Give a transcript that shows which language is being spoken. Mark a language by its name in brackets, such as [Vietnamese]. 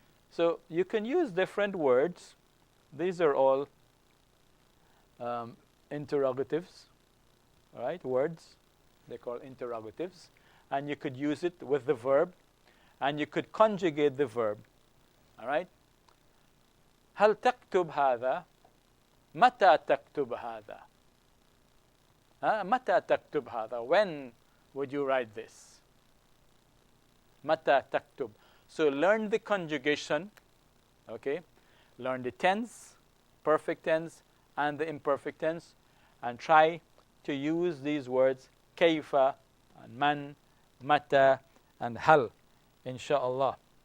[English] So you can use different words. These are all interrogatives. All right? Words. They call interrogatives. And you could use it with the verb. And you could conjugate the verb. All right? [Arabic] هل تكتب هذا؟ متى تكتب هذا؟ متى تكتب هذا? [English] When would you write this? [Arabic] متى تكتب? [English] So learn the conjugation, okay? Learn the tense, perfect tense, and the imperfect tense, and try to use these words كيف and man, متى and hal, inshallah.